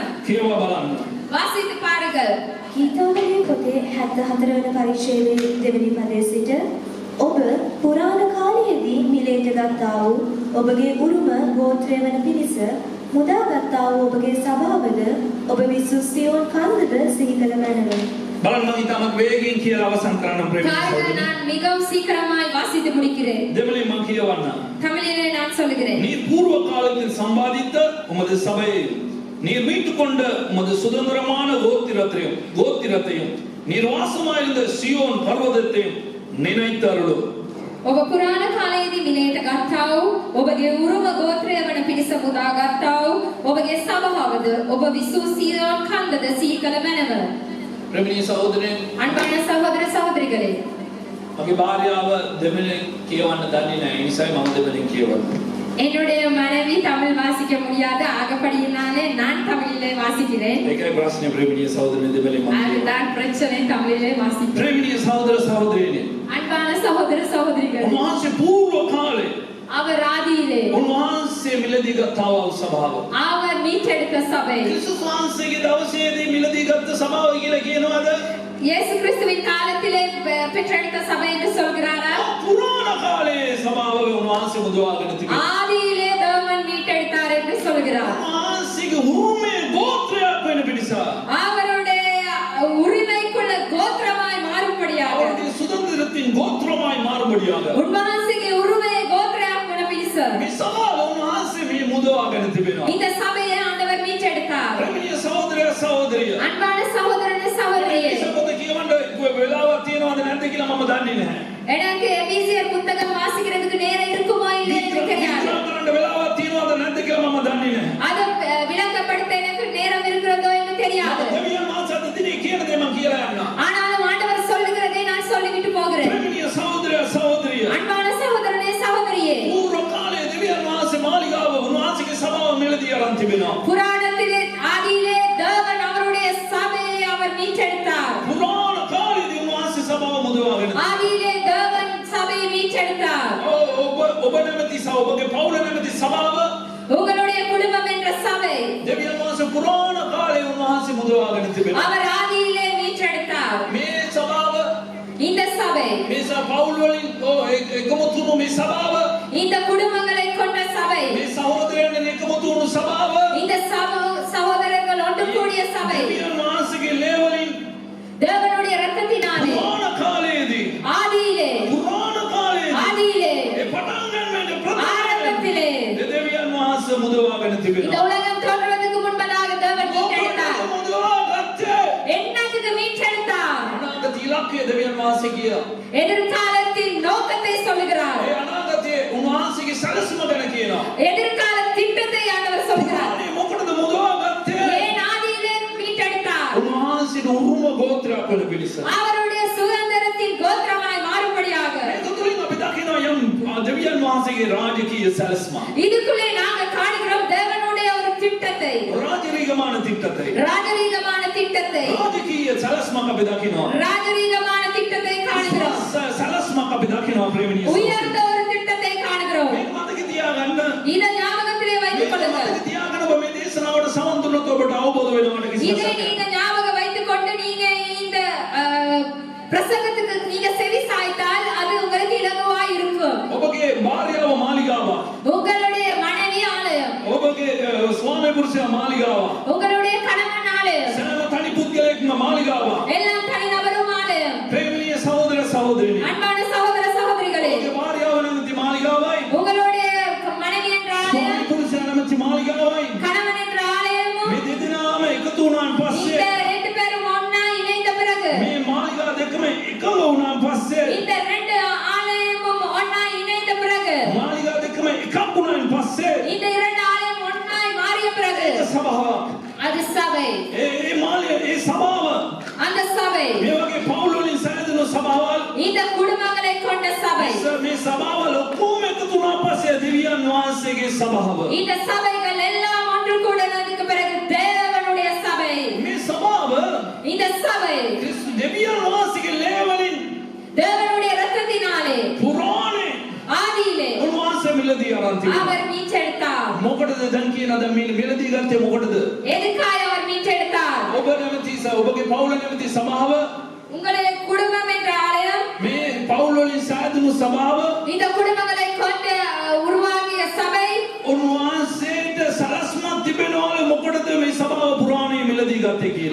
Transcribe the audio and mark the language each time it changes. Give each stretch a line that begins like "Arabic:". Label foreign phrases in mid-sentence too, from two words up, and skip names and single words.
Sinhala: කියවා බලන්න.
Tamil: வாசித்து பாருங்கள்.
Sinhala: ගීතාවලියේ පොතේ 74 වන පරිච්ඡේදයේ දෙවෙනි පදයේ සිට ඔබ පුරාණ කාලයේදී මිලේට ගත්තා වූ ඔබගේ උරුම ගෝත්‍රය වන පිරිස මුදා ගත්තා වූ ඔබගේ සභාවද ඔබ විසු සියෝන් කන්දද සිහි කළ මැනව. බලන්න මම ඉතාමත් වේගයෙන් කියලා අවසන් කරන්න ප්‍රේමණීය
Tamil: காரணம்
Sinhala: සහෝදරනි.
Tamil: நான் மிகவும் சீக்கிரமாய் வாசித்து முடிக்கிறேன்.
Sinhala: දෙවලින් මම කියවන්න.
Tamil: தமிழிலே நான் சொல்லுகிறேன். நீர் பூர்வ காலத்தில் சம்பாதித்த உமது சபையை நீர் மீட்டுக் கொண்ட உமது சுதந்திரமான கோத்திரத்தையும் நீர் வாசமாயிருந்த சியோன் பர்வதத்தையும் நினைத்தருளும்.
Sinhala: ඔබ පුරාණ කාලයේදී මිලේට ගත්තා වූ ඔබගේ උරුම ගෝත්‍රය වන පිරිස මුදා ගත්තා වූ ඔබගේ සභාවද ඔබ විසූ සියෝන් කන්දද සිහි කළ මැනව. ප්‍රේමණීය සහෝදරයනි,
Tamil: අන්பான சகோதர சகோதரிகளே,
Sinhala: මගේ භාර්යාව දෙමළෙන් කියවන්න දන්නේ නැහැ. ඒ නිසායි මම දෙමළෙන් කියවන්නේ.
Tamil: என்னுடைய மனைவி தமிழ் வாசிக்க முடியாது, ஆகப்படியினாலே நான் தமிழிலே வாசிக்கிறேன்.
Sinhala: ඒකයි ප්‍රශ්නේ ප්‍රේමණීය සහෝදරයනි දෙමළෙන් මම කියවන්නේ.
Tamil: அதுதான் பிரச்சனை, தமிழிலே வாசிக்கிறேன்.
Sinhala: ප්‍රේමණීය සහෝදර සහෝදරියනි,
Tamil: அன்பான சகோதர சகோதரிகளே,
Sinhala: උන්වහන්සේ పూర్ව කාලේ
Tamil: அவர் ஆதியிலே
Sinhala: උන්වහන්සේ මිලදී ගත්තා වූ සභාව.
Tamil: அவர் மீட்டெடுத்த சபை.
Sinhala: ක්‍රිස්තුස් වහන්සේගේ දවසේදී මිලදී ගත්ත සභාව කියලා කියනවාද?
Tamil: இயேசு கிறிஸ்துவின் காலத்திலே பெற்றெடுத்த சபை என்று சொல்கிறாரா?
Sinhala: පුරාණ කාලේ සභාව උන්වහන්සේ මුදවාගෙන තිබෙනවා.
Tamil: ஆதியிலே தேவன் மீட்டெடுத்தார் என்று சொல்கிறார்.
Sinhala: උන්වහන්සේගේ උරුමේ ගෝත්‍රයක් වෙන පිණිස
Tamil: அவருடைய உரிமைக்குள்ள கோத்திரமாய் மாறும்படியாக, அவருடைய சுதந்திரத்தின் கோத்திரமாய் மாறும்படியாக உன்வாசிக்கு உரிமையை கோத்திரமாக பிடிச
Sinhala: මේ සභාව උන්වහන්සේ මේ මුදවාගෙන තිබෙනවා.
Tamil: இந்த சபையை ஆண்டவர் மீட்டெடுத்தார்.
Sinhala: ප්‍රේමණීය සහෝදරයා සහෝදරිය,
Tamil: அன்பான சகோதரனே சகோதரியே,
Sinhala: සබත කියවන්න වෙලාවක් තියෙනවද නැද්ද කියලා මම දන්නේ නැහැ.
Tamil: எனக்கு எபிசியர் புத்தகம் வாசிக்கிறதுக்கு நேரம் இருக்குமோ இல்லையோ எனக்கு தெரியாது.
Sinhala: කරන්න වෙලාවක් තියෙනවද නැද්ද කියලා මම දන්නේ නැහැ.
Tamil: அது விளங்கப்படுத்த எனக்கு நேரம் இருக்கிறதோ என்று தெரியாது.
Sinhala: දෙවියන් වහන්සේ අද දිනේ කියන දේ මම කියලා යන්නම්.
Tamil: ஆனாலும் ஆண்டவர் சொல்லுகிறதை நான் சொல்லிவிட்டு போகிறேன்.
Sinhala: ප්‍රේමණීය සහෝදරයා සහෝදරිය,
Tamil: அன்பான சகோதரனே சகோதரியே,
Sinhala: పూర్ව කාලේ දෙවියන් වහන්සේ මාලිගාව උන්වහන්සේගේ සභාව මිලදී අරන් තිබෙනවා.
Tamil: புராணத்திலே ஆதியிலே தேவன் அவருடைய சபையை அவர் மீட்டெடுத்தார்.
Sinhala: පුරාණ කාලේදී උන්වහන්සේ සභාව මුදවාගෙන
Tamil: ஆதியிலே தேவன் சபையை மீட்டெடுத்தார்.
Sinhala: ඔබ නැමැති ඔබගේ පවුල නැමැති සභාව
Tamil: உங்களுடைய குடும்பம் என்ற சபை
Sinhala: දෙවියන් වහන්සේ පුරාණ කාලේ උන්වහන්සේ මුදවාගෙන තිබෙනවා.
Tamil: அவர் ஆதியிலே மீட்டெடுத்தார்.
Sinhala: මේ සභාව
Tamil: இந்த சபை,
Sinhala: මේ පවුල් වලින් එකමුතු වුණු මේ සභාව,
Tamil: இந்த குடும்பங்களை கொண்ட சபை,
Sinhala: මේ සහෝදරයන් එකමුතු වුණු සභාව
Tamil: இந்த சகோதரர்கள் ஒன்று கூடிய சபை
Sinhala: දෙවියන් වහන්සේගේ ලේවලින්
Tamil: தேவனுடைய இரத்தத்தினாலே
Sinhala: පුරාණ කාලයේදී
Tamil: ஆதியிலே ஆதியிலே
Sinhala: ඒ පටන් ගන්නට ප්‍රථම
Tamil: ஆரம்பத்திலே
Sinhala: දෙවියන් වහන්සේ මුදවාගෙන
Tamil: இந்த
Sinhala: තිබෙනවා.
Tamil: உலகம் தோன்றுவதற்கு முன்பதாக தேவன் மீட்டெடுத்தார்.
Sinhala: මුදවාගත්තේ
Tamil: என்னத்துக்கு மீட்டெடுத்தார்?
Sinhala: අනාගත ඉලක්කය දෙවියන් වහන්සේ කියනවා.
Tamil: எதிர்காலத்தின் நோக்கத்தை சொல்லுகிறார்.
Sinhala: ඒ අනාගතයේ උන්වහන්සේගේ සැලසුම ගැන කියනවා.
Tamil: எதிர்கால திட்டத்தை ஆண்டவர் சொல்கிறார்.
Sinhala: පුරාණේ මොකටද මුදවාගත්තේ?
Tamil: ஏன் ஆதியிலே மீட்டெடுத்தார்?
Sinhala: උන්වහන්සේට උරුම ගෝත්‍රයක් වල පිළිස.
Tamil: அவருடைய சுதந்திரத்தின் கோத்திரமாய் மாறும்படியாக.
Sinhala: මේක තුලින් අපි දකිනවා යම් දෙවියන් වහන්සේගේ රාජකීය සැලසුම.
Tamil: இதுக்குள்ளே நாங்கள் காணுகிறோம் தேவனுடைய ஒரு திட்டத்தை. රාජරීගමාන திட்டத்தை. ராஜரீகமான திட்டத்தை.
Sinhala: රාජකීය සැලසුමක් අපි දකිනවා.
Tamil: ராஜரீகமான திட்டத்தை காணுகிறோம்.
Sinhala: සැලසුමක් අපි දකිනවා ප්‍රේමණීය.
Tamil: உயர்ந்த ஒரு திட்டத்தை காணுகிறோம்.
Sinhala: මේක මතක තියාගන්න.
Tamil: இதை ஞாபகத்திலே வைத்துக் கொள்ளுங்கள்.
Sinhala: මතක තියාගන්න ඔබ මේ දේශනාවට සමන් දුන්නොත් ඔබට අවබෝධ වෙනවා
Tamil: இதை
Sinhala: කිසිම
Tamil: நீங்க ஞாபகம் வைத்துக் கொண்டு நீங்க இந்த பிரசங்கத்துக்கு நீங்க செவி சாய்த்தால் அது உங்களுக்கு இலகுவாய் இருக்கும்.
Sinhala: ඔබගේ භාර්යාව මාලිගාවක්.
Tamil: உங்களுடைய மனைவி ஆலயம்.
Sinhala: ඔබගේ ස්වාමි පුරුෂයා මාලිගාවක්.
Tamil: உங்களுடைய கணவன் ஆலயம்.
Sinhala: සෑම තනි පුද්ගලයෙක්ම මාලිගාවක්.
Tamil: எல்லாம் தனிநபரும் ஆலயம்.
Sinhala: ප්‍රේමණීය සහෝදර සහෝදරිනි.
Tamil: அன்பான சகோதர சகோதரிகளே,
Sinhala: ඔබගේ භාර්යාව නැමැති මාලිගාවයි.
Tamil: உங்களுடைய மனைவி என்ற ஆலயம்,
Sinhala: ස්වාමි පුරුෂයා නැමැති මාලිගාවයි.
Tamil: கணவன் என்ற ஆலயமும்
Sinhala: මේ දෙදෙනාම එකතු වුණාන්
Tamil: இந்த
Sinhala: පස්සේ
Tamil: ரெண்டு பேரும் ஒண்ணா இணைந்த பிறகு
Sinhala: මේ මාලිගා දෙකම එකඟ වුණාන් පස්සේ
Tamil: இந்த ரெண்டு ஆலயமும் ஒண்ணா இணைந்த பிறகு
Sinhala: මාලිගා දෙකම එකක් වුණාන් පස්සේ
Tamil: இந்த இரண்டு ஆலயம் ஒண்ணாய் மாறிய பிறகு
Sinhala: ඒක සභාවක්.
Tamil: அது சபை.
Sinhala: ඒ මාලිගා ඒ සභාව
Tamil: அந்த சபை
Sinhala: මේ වගේ පවුල් වලින් සෑදුණු සභාවල්
Tamil: இந்த குடும்பங்களை கொண்ட சபை.
Sinhala: මේ සභාවල ඔක්කොම එකතු වුණාන් පස්සේ දෙවියන් වහන්සේගේ සභාව.
Tamil: இந்த சபைகள் எல்லாம் ஒன்று கூடினதுக்கு பிறகு தேவனுடைய சபை.
Sinhala: මේ සභාව
Tamil: இந்த சபை
Sinhala: දෙවියන් වහන්සේගේ ලේ වලින්
Tamil: தேவனுடைய இரத்தத்தினாலே
Sinhala: පුරාණේ
Tamil: ஆதியிலே
Sinhala: උන්වහන්සේ මිලදී අරන් තිබුණා.
Tamil: அவர் மீட்டெடுத்தார்.
Sinhala: මොකටද දැන් කියන අද මිලදී ගත්තේ මොකටද?
Tamil: எதுக்காய் அவர் மீட்டெடுத்தார்?
Sinhala: ඔබ නැමැති ඔබගේ පවුල නැමැති සභාව
Tamil: உங்களுடைய குடும்பம் என்ற ஆலயம்,
Sinhala: මේ පවුල් වලින් සෑදුණු සභාව
Tamil: இந்த குடும்பங்களை கொண்டு உருவாகிய சபை
Sinhala: උන්වහන්සේට සලස්මක් තිබෙනවලු මොකටද මේ සභාව පුරාණේ මිලදී ගත්තේ කියලා.